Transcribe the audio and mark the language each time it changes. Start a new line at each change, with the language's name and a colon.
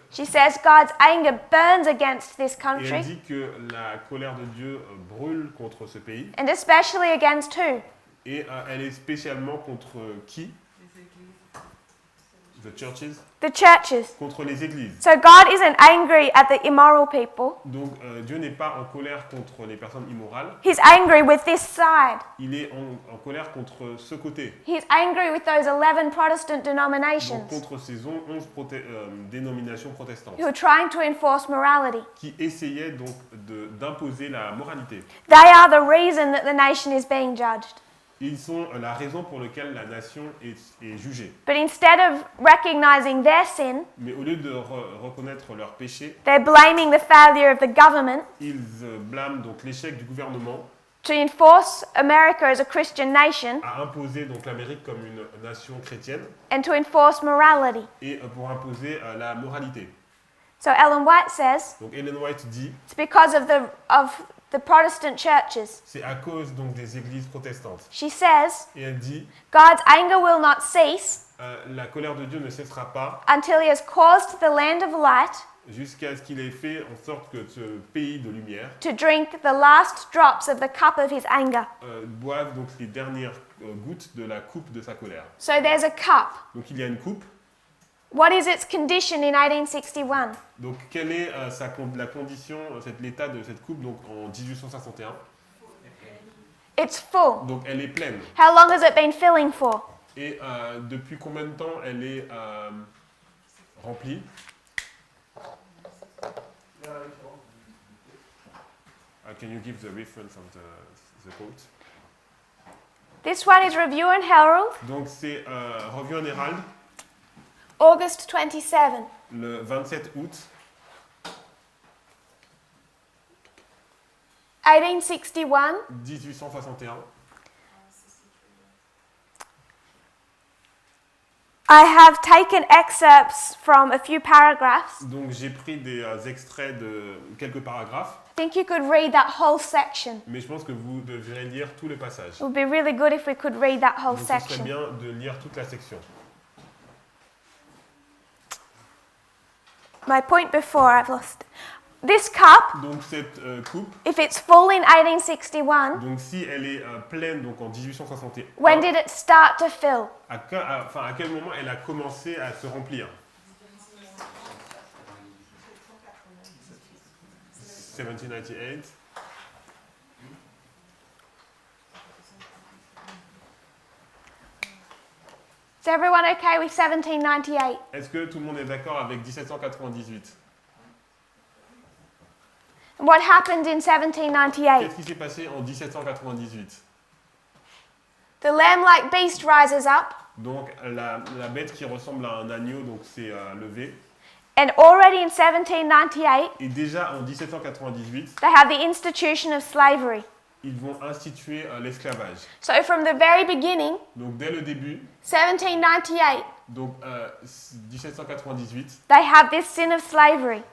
English: She says God's anger burns against this
French: Et elle
English: country,
French: dit que la colère de Dieu brûle contre ce pays.
English: and especially against who?
French: Et elle est spécialement contre qui?
English: The churches. The churches.
French: Contre les églises.
English: So God isn't angry at the immoral people.
French: Donc Dieu n'est pas en colère contre les personnes immorales.
English: He's angry with this side.
French: Il est en colère contre ce côté.
English: He's angry with those 11 Protestant
French: Donc
English: denominations
French: contre ces 11 dénominations protestantes
English: who are trying to enforce morality.
French: qui essayaient donc d'imposer la moralité.
English: They are the reason that the nation is being judged.
French: Ils sont la raison pour laquelle la nation est jugée.
English: But instead of recognizing their sin,
French: Mais au lieu de reconnaître leurs péchés,
English: they're blaming the failure of the government
French: ils blâment donc l'échec du gouvernement
English: to enforce America as a Christian nation
French: à imposer donc l'Amérique comme une nation chrétienne
English: and to enforce morality.
French: et pour imposer la moralité.
English: So Ellen White says
French: Donc Ellen White dit
English: it's because of the Protestant churches.
French: c'est à cause donc des églises protestantes.
English: She says
French: Et elle dit
English: God's anger will not cease
French: la colère de Dieu ne cessera pas
English: until he has caused the land of light
French: jusqu'à ce qu'il ait fait en sorte que ce pays de lumière
English: to drink the last drops of the cup of his anger.
French: boive donc les dernières gouttes de la coupe de sa colère.
English: So there's a cup.
French: Donc il y a une coupe.
English: What is its condition in 1861?
French: Donc quelle est la condition, l'état de cette coupe donc en 1861?
English: It's full.
French: Donc elle est pleine.
English: How long has it been filling for?
French: Et depuis combien de temps elle est remplie?
English: Can you give the reference of the quote? This one is Review and Herald,
French: Donc c'est Revue en Hérald,
English: August 27.
French: le 27 août
English: 1861.
French: 1861.
English: I have taken excerpts from a few paragraphs.
French: Donc j'ai pris des extraits de quelques paragraphes,
English: I think you could read that whole section.
French: mais je pense que vous devrez lire tout le passage.
English: It would be really good if we could read that whole
French: Donc ce serait
English: section.
French: bien de lire toute la section.
English: My point before, I've lost. This cup,
French: Donc cette coupe,
English: if it's full in 1861,
French: donc si elle est pleine donc en 1861,
English: when did it start to fill?
French: à quel moment elle a commencé à se remplir?
English: 1798. Is everyone okay with 1798?
French: Est-ce que tout le monde est d'accord avec 1798?
English: And what happened in 1798?
French: Qu'est-ce qui s'est passé en 1798?
English: The lamb-like beast rises up,
French: Donc la bête qui ressemble à un agneau donc c'est levé.
English: and already in 1798,
French: Et déjà en 1798,
English: they have the institution of slavery.
French: ils vont instituer l'esclavage.
English: So from the very beginning,
French: Donc dès le début,
English: 1798,
French: donc 1798,
English: they have this sin of slavery.